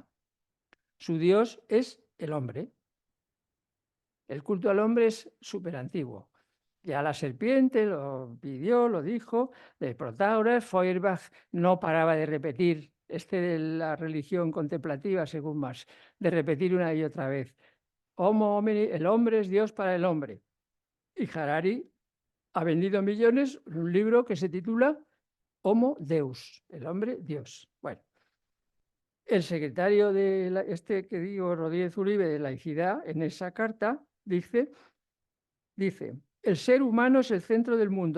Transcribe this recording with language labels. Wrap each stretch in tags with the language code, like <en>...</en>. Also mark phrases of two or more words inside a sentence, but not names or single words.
<es>Su Dios es el hombre. El culto al hombre es súper antiguo. Ya la serpiente lo pidió, lo dijo, de Protágoras. Feuerbach no paraba de repetir, de la religión contemplativa, según Marx, de repetir una y otra vez.</es> <la>Homo homini,</la> <es>el hombre es Dios para el hombre. Y Harari ha vendido millones en un libro que se titula Homo Deus, el hombre Dios. Bueno, el secretario de que digo, Rodríguez Uribe, de Laicidad, en esa carta, dice, el ser humano es el centro del mundo.</es>